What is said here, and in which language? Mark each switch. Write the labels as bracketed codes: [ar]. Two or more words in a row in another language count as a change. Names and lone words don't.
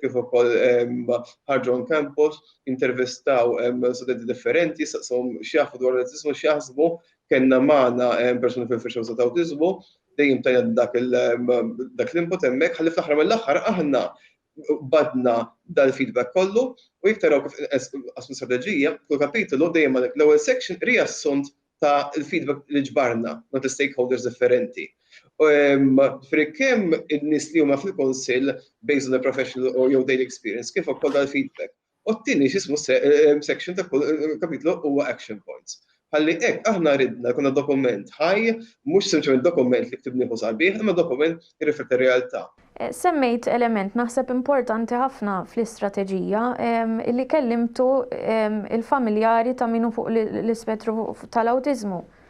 [mt] kif ukoll ħarġu [en] on campus, [mt] intervistaw studenti differenti, saqshom x'jafu dwar l-autismu, x'jaħsbu, kenna magħna persuni fil-firxew ta' autismu, dejjem tajna dak l-input hemmhekk ħalli fl-aħħar mill-aħħar aħna badna dal-feedback kollu u jekk taraw kif qasmu strateġija, kull kapitolu dejjem għalhekk l-ewwel section riassunt ta' il-feedback li ġbarna ma' stakeholders differenti. Kemm in-nies li huma fil-Kunsill [en] based on the professional or your daily experience [mt] kif ukoll dal-feedback. U t-tieni x'ismu section ta' kull kapitlu huwa [en] action points. [mt] Ħalli hekk aħna ridna jkun dokument ħaj, mhux sempliċement dokument li ktibnieħu sabiħ, imma dokument jirrifletti r-realtà. Semmejt element naħseb importanti ħafna fl-istrateġija illi kellimtu il-familjari ta' minu fuq l-ispettru tal-awtiżmu.